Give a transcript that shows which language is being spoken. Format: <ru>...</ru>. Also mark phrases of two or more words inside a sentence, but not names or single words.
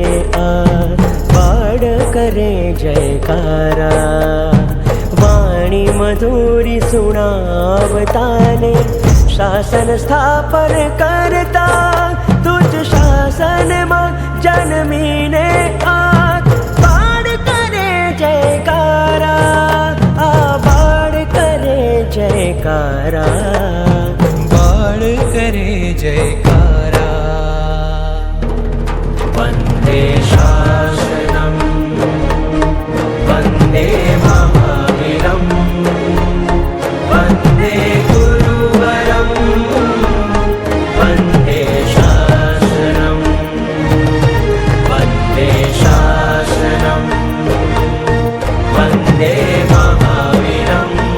<gu>આ બાળ કરે જયકારા વાણી મધુરી સુનાવતાને શાસન સ્થાપન કરતા તુઝ શાસન મેં જન્મીને આ બાળ કરે જયકારા આ બાળ કરે જયકારા બાળ કરે જયકારા</gu> <sa>वंदे शासनं वंदे महावीरं वंदे गुरुवरं वंदे शासनं वंदे शासनं वंदे महावीरं</sa>